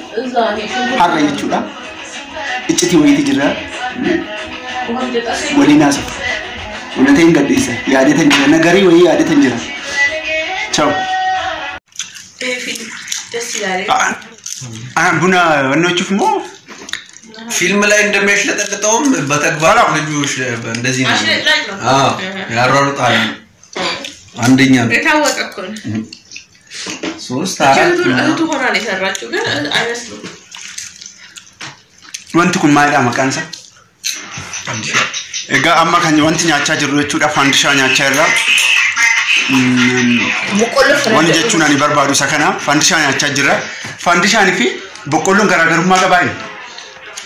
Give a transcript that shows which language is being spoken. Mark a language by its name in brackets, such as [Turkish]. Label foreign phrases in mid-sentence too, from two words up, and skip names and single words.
[Oromo] Har'a jechuudha. Iccitii wayiiti jira. Waliin haasa'u. Wanta hin gadhiisa. Yaadatan jira. Nagarii wayii yaadatan jira. Ciao. Buna wannochuuf moo [Amharic] ፊልም ላይ እንደሚያሽለጠልጠውም በተግባር ልጆች እንደዚህ ነው። አዎ ያሯሩጣል። አንደኛ ነው የታወቀ እኮ ነው። 3 4 እህቱ ሆና ነው የሰራችው ግን አይመስልም። [Oromo] wanti kun maalidha maqaan isaa? Egaa amma kan wanti nyaachaa jirru jechuudha fandishaa nyaachaa irraa. Wanti jechuun ani barbaadu isa kana fandishaa nyaachaa jirra. Fandishaan fi boqqolloon garaagarummaa qabaa.